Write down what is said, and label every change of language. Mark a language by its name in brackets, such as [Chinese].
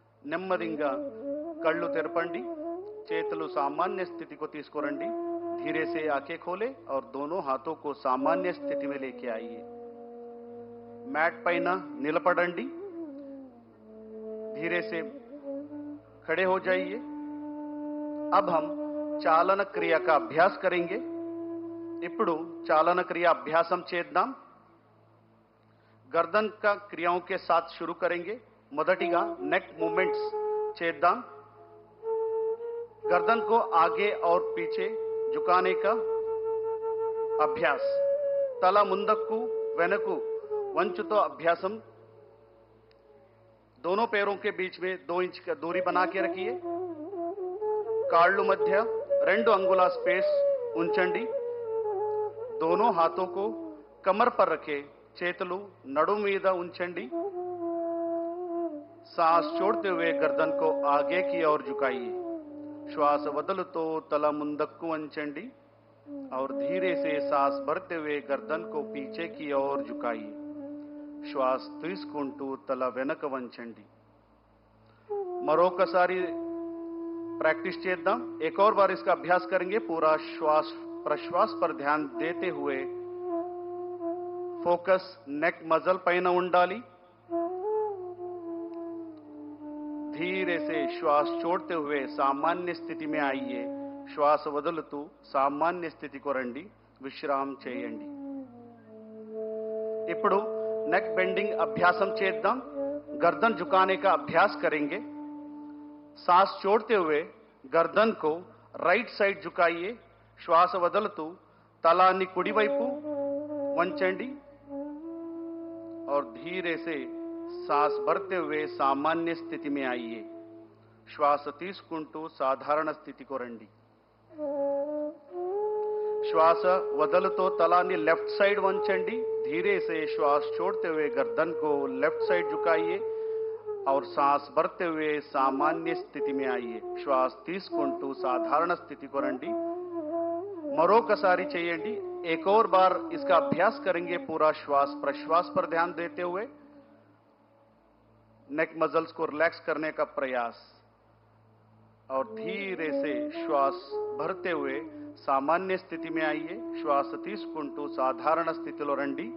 [Telugu] నెమ్మదిగా కళ్ళు తెరపండి, చేతులు सामान्य स्थिति को తీసుకురండి. [Hindi] धीरे से आंखें खोले और दोनों हाथों को सामान्य स्थिति में लेके आइए. [Telugu] मैट పైన నిలబడండి. [Hindi] धीरे से खड़े हो जाइए. अब हम चालन क्रिया का अभ्यास करेंगे. [Telugu] ఇప్పుడు चालन क्रिया अभ्यासम చేద్దాం. [Hindi] गर्दन का क्रियाओं के साथ शुरू करेंगे. [Telugu] మొదటిగా नेक मूवमेंट्स చేద్దాం. [Hindi] गर्दन को आगे और पीछे झुकाने का अभ्यास. [Telugu] తల ముందుకు వెనక్కు వంచుతో अभ्यासम. [Hindi] दोनों पैरों के बीच में 2 इंच का दूरी बना के रखिए. [Telugu] కాళ్ళు మధ్య 2 अंगुला स्पेस ఉంచండి. [Hindi] दोनों हाथों को कमर पर रखे, [Telugu] చేతులు నడుం మీద ఉంచండి. [Hindi] सांस छोड़ते हुए गर्दन को आगे की ओर झुकाइए. [Telugu] श्वास వదులుతో తల ముందుకు వంచండి [Hindi] और धीरे से सांस भरते हुए गर्दन को पीछे की ओर झुकाइए. [Telugu] श्वास తీసుకుంటూ తల వెనక వంచండి. మరొకసారి प्रैक्टिस చేద్దాం. [Hindi] एक और बार इसका अभ्यास करेंगे. पूरा श्वास प्रश्वास पर ध्यान देते हुए फोकस नेक मसल పైన ఉండాలి. धीरे से श्वास छोड़ते हुए सामान्य स्थिति में आइए. [Telugu] श्वास వదులుతూ सामान्य స్థితికి రండి. విశ్రామం చేయండి. ఇప్పుడు नेक बेंडिंग अभ्यासम చేద్దాం. [Hindi] गर्दन झुकाने का अभ्यास करेंगे. सांस छोड़ते हुए गर्दन को राइट साइड झुकाइए. [Telugu] श्वास వదులుతూ తలాన్ని కుడివైపు వంచండి [Hindi] और धीरे से सांस भरते हुए सामान्य स्थिति में आइए. [Telugu] श्वास తీసుకుంటూ సాధారణ స్థితికి రండి. श्वास వదులుతో తలాన్ని लेफ्ट साइड వంచండి. [Hindi] धीरे से श्वास छोड़ते हुए गर्दन को लेफ्ट साइड झुकाइए और सांस भरते हुए सामान्य स्थिति में आइए. [Telugu] श्वास తీసుకుంటూ సాధారణ స్థితికి రండి. మరొకసారి చేయండి. [Hindi] एक और बार इसका अभ्यास करेंगे. पूरा श्वास प्रश्वास पर ध्यान देते हुए नेक मसल्स को रिलैक्स करने का प्रयास और धीरे से श्वास भरते हुए सामान्य स्थिति में आइए. [Telugu] श्वास తీసుకుంటూ సాధారణ స్థితిలో రండి.